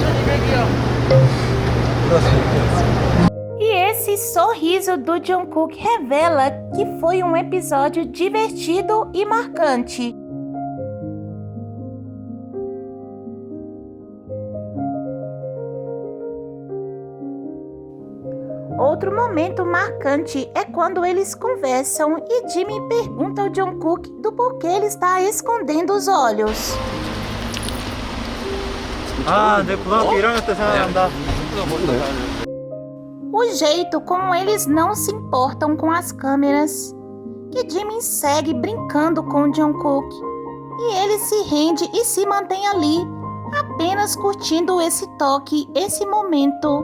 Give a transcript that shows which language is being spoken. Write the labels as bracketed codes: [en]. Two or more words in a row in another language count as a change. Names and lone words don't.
[ko] 울어서 울었어요. [pt] E esse sorriso do Jungkook revela que foi um episódio divertido e marcante. Outro momento marcante é quando eles conversam e Jimmy pergunta ao Jungkook do porquê ele está escondendo os olhos. [ko] 아, 내 고등학교 1학년 때 생각난다. [pt] O jeito como eles não se importam com as câmeras, que Jimmy segue brincando com o Jungkook e ele se rende e se mantém ali, apenas curtindo esse toque, esse momento.